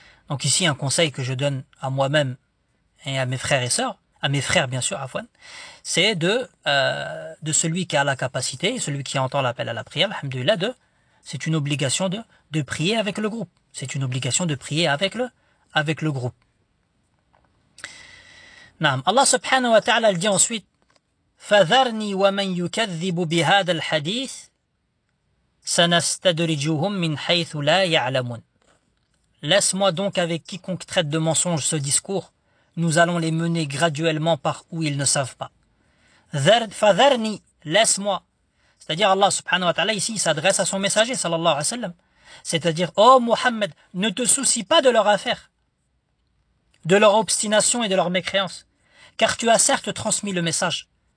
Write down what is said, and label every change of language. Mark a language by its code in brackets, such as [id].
[fr] Donc ici, un conseil que je donne à moi-même et à mes frères et sœurs, à mes frères bien sûr, Afwan, c'est de celui qui a la capacité, celui qui entend l'appel à la prière, alhamdoulilah, c'est une obligation de prier avec le groupe. C'est une obligation de prier avec le groupe. [ar] Naam. [fr] Allah subhanahu wa ta'ala dit ensuite, [ar] فَذَرْنِي وَمَنْ يُكَذِّبُ بِهَذَا الْحَدِيثِ سَنَسْتَدْرِجُهُمْ مِنْ حَيْثُ لَا يَعْلَمُونَ. [fr] Laisse-moi donc avec quiconque traite de mensonge ce discours, nous allons les mener graduellement par où ils ne savent pas. فَذَرْنِي, laisse-moi. C'est-à-dire Allah subhanahu wa ta'ala ici s'adresse à son messager sallallahu alayhi wa sallam. C'est-à-dire, oh Muhammad, ne te soucie pas de leur affaire, de leur obstination et de leur mécréance, car tu as certes transmis le message.